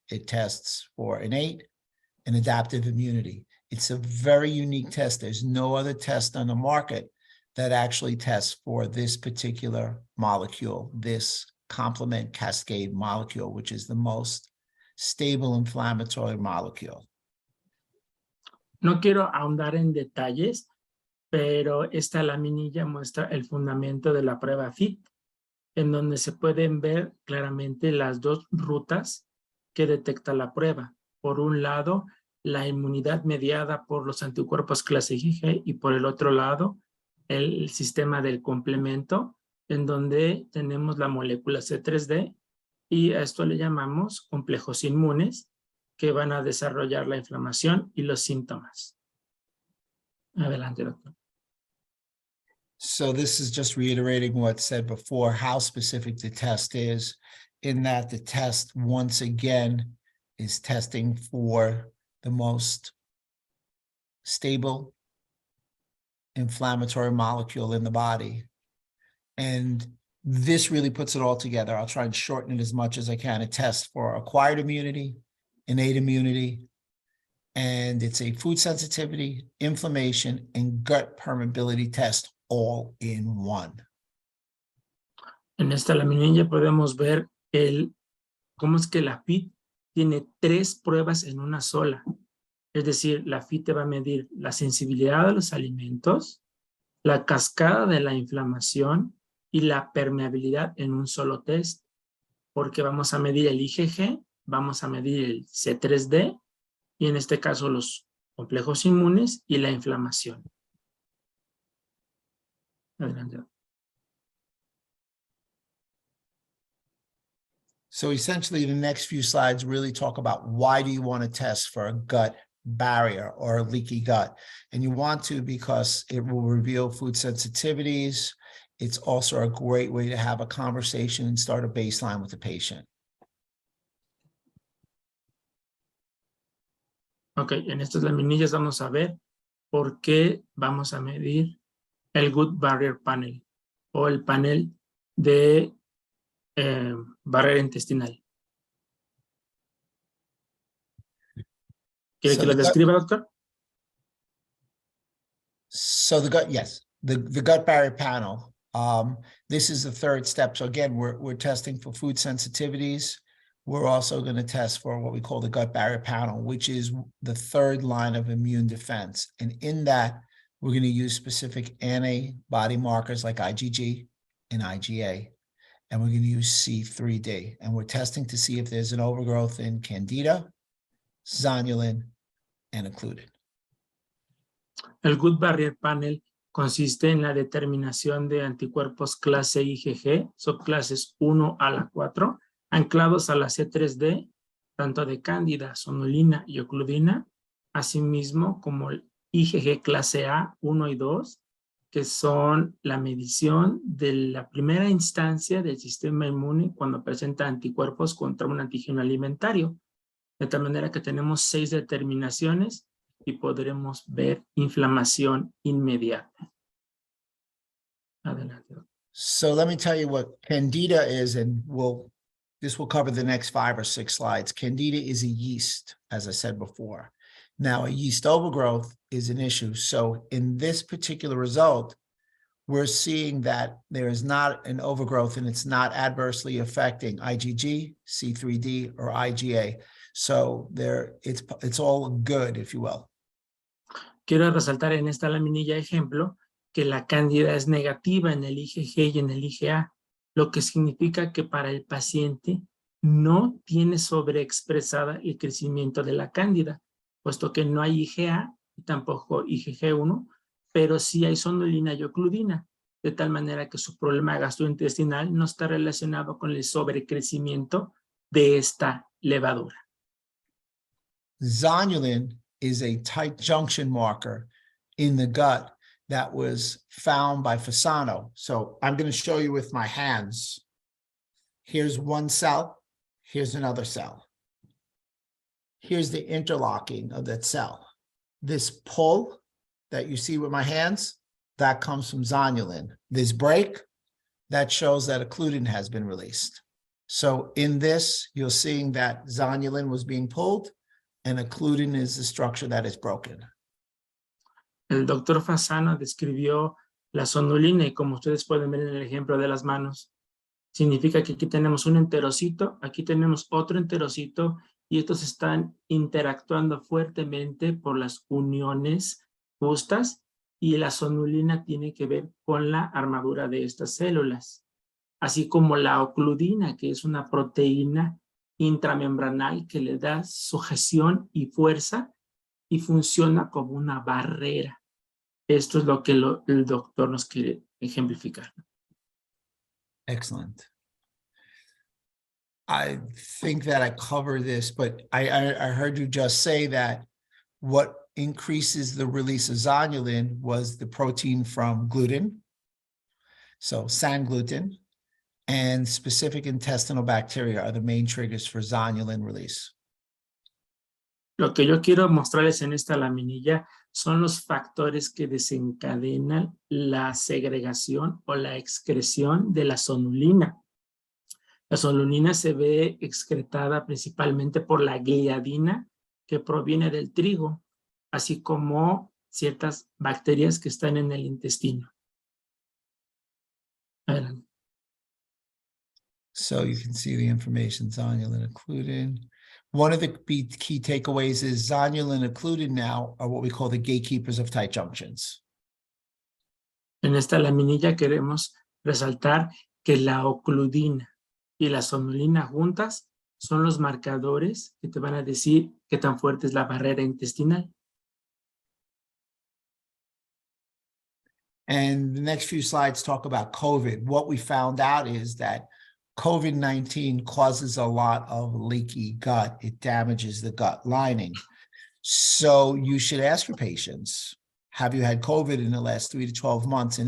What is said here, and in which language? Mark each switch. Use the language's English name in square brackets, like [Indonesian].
[English] It tests for innate and adaptive immunity. It's a very unique test. There's no other test on the market that actually tests for this particular molecule, this complement cascade molecule, which is the most stable inflammatory molecule. [Spanish] No quiero ahondar en detalles, pero esta laminilla muestra el fundamento de la prueba FIT, en donde se pueden ver claramente las dos rutas que detecta la prueba. Por un lado, la inmunidad mediada por los anticuerpos clase IgG, y por el otro lado, el sistema del complemento, en donde tenemos la molécula C3D, y a esto le llamamos complejos inmunes, que van a desarrollar la inflamación y los síntomas. Adelante, doctor. [English] So this is just reiterating what said before, how specific the test is, in that the test, once again, is testing for the most stable inflammatory molecule in the body. And this really puts it all together. I'll try and shorten it as much as I can. It tests for acquired immunity, innate immunity, and it's a food sensitivity, inflammation, and gut permeability test all in one. [Spanish] En esta laminilla podemos ver cómo es que la FIT tiene 3 pruebas en una sola. Es decir, la FIT te va a medir la sensibilidad a los alimentos, la cascada de la inflamación y la permeabilidad en un solo test, porque vamos a medir el IgG, vamos a medir el C3D y en este caso los complejos inmunes y la inflamación. Adelante. [English] So essentially, the next few slides really talk about why do you want to test for a gut barrier or a leaky gut? And you want to because it will reveal food sensitivities. It's also a great way to have a conversation and start a baseline with the patient. [Spanish] Ok, en estas laminillas vamos a ver por qué vamos a medir el Gut Barrier Panel o el panel de barrera intestinal. ¿Quiere que lo describa, doctor? [English] So the gut, yes, the gut barrier panel. This is the third step. So again, we're testing for food sensitivities. We're also going to test for what we call the gut barrier panel, which is the third line of immune defense. And in that, we're going to use specific antibody markers like IgG and IgA, and we're going to use C3D. And we're testing to see if there's an overgrowth in Candida, Zonulin, and occludin. [Spanish] El Gut Barrier Panel consiste en la determinación de anticuerpos clase IgG, subclases 1 a la 4, anclados a la C3D, tanto de Cándida, Zonulina y Occludina, asimismo como el IgG clase A, 1 y 2, que son la medición de la primera instancia del sistema inmune cuando presenta anticuerpos contra un antígeno alimentario. De tal manera que tenemos 6 determinaciones y podremos ver inflamación inmediata. Adelante. [English] So let me tell you what Candida is, and this will cover the next 5 or 6 slides. Candida is a yeast, as I said before. Now, a yeast overgrowth is an issue. So in this particular result, we're seeing that there is not an overgrowth and it's not adversely affecting IgG, C3D, or IgA. So it's all good, if you will. [Spanish] Quiero resaltar en esta laminilla ejemplo que la cándida es negativa en el IgG y en el IgA, lo que significa que para el paciente no tiene sobreexpresada el crecimiento de la cándida, puesto que no hay IgA y tampoco IgG1, pero sí hay zonulina y occludina, de tal manera que su problema gastrointestinal no está relacionado con el sobrecrecimiento de esta levadura. [English] Zonulin is a tight junction marker in the gut that was found by Fasano. So I'm going to show you with my hands. Here's one cell. Here's another cell. Here's the interlocking of that cell. This pull that you see with my hands, that comes from zonulin. This break, that shows that occludin has been released. So in this, you're seeing that zonulin was being pulled, and occludin is the structure that is broken. [Spanish] El doctor Fasano describió la zonulina y como ustedes pueden ver en el ejemplo de las manos, significa que aquí tenemos un enterocito, aquí tenemos otro enterocito y estos están interactuando fuertemente por las uniones justas y la zonulina tiene que ver con la armadura de estas células, así como la occludina, que es una proteína intramembranal que le da sujeción y fuerza y funciona como una barrera. Esto es lo que el doctor nos quiere ejemplificar. [English] Excellent. I think that I covered this, but I heard you just say that what increases the release of zonulin was the protein from gluten, so sangluten, and specific intestinal bacteria are the main triggers for zonulin release. [Spanish] Lo que yo quiero mostrarles en esta laminilla son los factores que desencadenan la segregación o la excreción de la zonulina. La zonulina se ve excretada principalmente por la gliadina que proviene del trigo, así como ciertas bacterias que están en el intestino. Adelante. [English] So you can see the information, zonulin, occludin. One of the key takeaways is zonulin and occludin now are what we call the gatekeepers of tight junctions. [Spanish] En esta laminilla queremos resaltar que la occludina y la zonulina juntas son los marcadores que te van a decir qué tan fuerte es la barrera intestinal. [English] And the next few slides talk about COVID. What we found out is that COVID-19 causes a lot of leaky gut. It damages the gut lining. So you should ask your patients, have you had COVID in the last 3 to 12 months?